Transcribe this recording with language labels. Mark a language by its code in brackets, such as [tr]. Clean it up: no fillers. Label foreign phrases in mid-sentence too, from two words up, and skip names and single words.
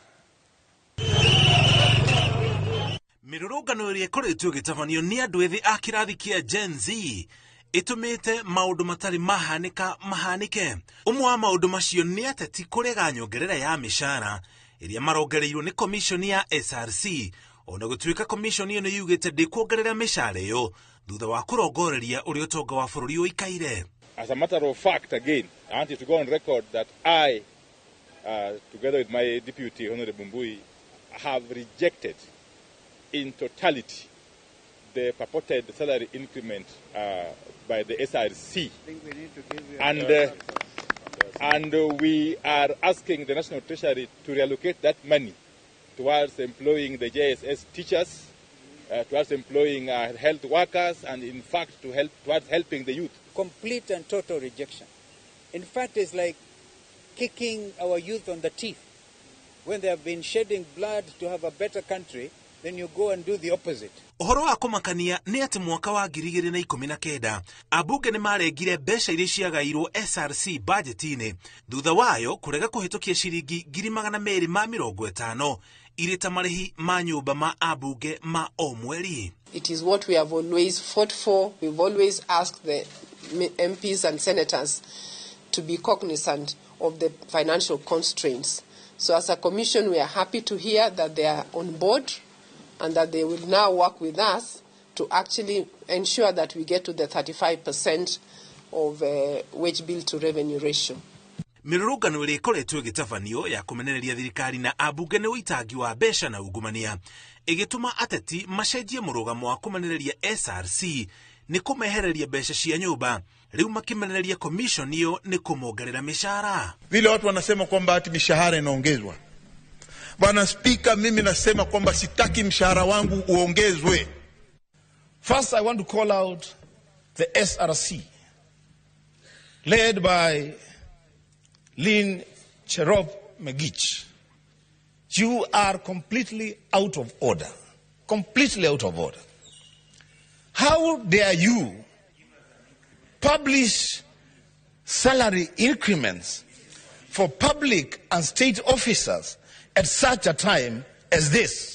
[ki] Mirurungano ĩrĩa ĩkoretwo ĩgĩtabanio nĩ andũ ethĩ a kĩrathi kĩa Gen Z ĩtũmĩte maũndũ matarĩ mahanĩke. Ũmwe wa maũndũ macio nĩ ateti kũrega nyongerera ya mĩcara ĩrĩa marongereirwo nĩ komishoni ya SRC, ona gũtuĩka komishoni ĩno yugĩte ndĩkuongerera mĩcara ĩyo thutha wa kũrongoreria ũrĩa ũtonga wa bũrũri ũikaire. [en] As a matter of fact, again, I want you to go on record that I, together with my deputy, Honorable Mbui, have rejected in totality the purported salary increment by the SRC. And we are asking the National Treasury to reallocate that money towards employing the JSS teachers, towards employing health workers, and in fact towards helping the youth. Complete and total rejection. In fact, it's like kicking our youth on the teeth. When they have been shedding blood to have a better country, then you go and do the opposite. [ki] Ũhoro wa kũmakania nĩ atĩ mwaka wa 2019 ambunge nĩ marengire mbeca iria ciagairwo SRC budget-inĩ thutha wayo kũrega kũhĩtũkia ciringi 250 irĩ ta marĩhi ma nyũmba ma ambunge ma o mweri. [en] It is what we have always fought for. We've always asked the MPs and senators to be cognizant of the financial constraints. So as a commission, we are happy to hear that they are on board and that they will now work with us to actually ensure that we get to the 35% of wage bill to revenue ratio. [ki] Mirurungano ĩrĩa ĩkoretwo ĩgĩtabanio ya kũmenereria thirikari na ambunge nĩ ũitangi wa mbeca na ungumania ĩgĩtũma ateti macenjie mũrũgamo wa kũmenereria SRC nĩ kũmehereria mbeca cia nyũmba, rĩu makimenereria commission hiyo nĩ kũmongerera mĩcara. [sw] Vile watu wanasema kwamba ati mishahara inaongezwa. Bwana Spika, mimi nasema kwamba sitaki mshahara wangu uongezwe. [en] First, I want to call out the SRC, led by Lynn Cherop Megich. You are completely out of order. Completely out of order. How dare you publish salary increments for public and state officers at such a time as this?